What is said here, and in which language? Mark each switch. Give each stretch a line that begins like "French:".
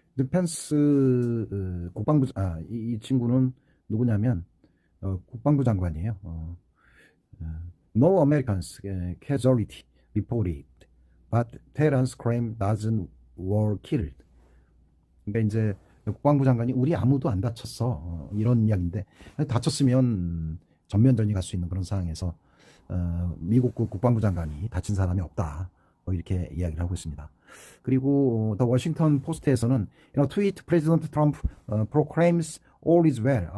Korean: 펜스 국방부, 이 친구는 누구냐면 국방부 장관이에요.
English: No Americans casualty reported, but Tehran's claim dozen were killed.
Korean: 그러니까 이제 국방부 장관이 우리 아무도 안 다쳤어, 이런 이야기인데, 다쳤으면 전면전이 갈 수 있는 그런 상황에서 미국 국방부 장관이 다친 사람이 없다, 뭐 이렇게 이야기를 하고 있습니다. 그리고
English: 더 워싱턴 포스트에서는 트윗 프레지던트 트럼프 proclaims all is well.